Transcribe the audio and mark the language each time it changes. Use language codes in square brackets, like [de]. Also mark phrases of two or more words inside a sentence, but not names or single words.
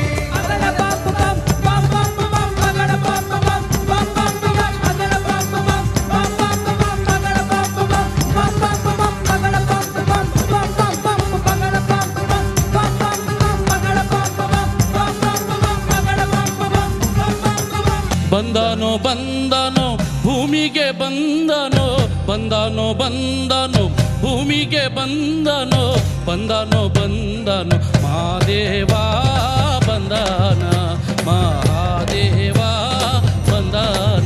[hi] अगड़ बम बम बम बम बम, अगड़ बम बम बम बम बम, अगड़ बम बम बम बम बम, अगड़ बम बम बम बम बम, अगड़ बम बम बम बम बम, अगड़ बम बम बम बम बम, अगड़ बम बम बम बम बम, अगड़ बम बम। [kn] ಬಂದನೋ ಬಂದನೋ ಭೂಮಿಗೆ ಬಂದನೋ, ಬಂದನೋ ಬಂದನೋ ಭೂಮಿಗೆ ಬಂದನೋ, ಬಂದನೋ ಬಂದನೋ ಮಹಾದೇವ ಬಂದನ, ಮಹಾದೇವ ಬಂದನ,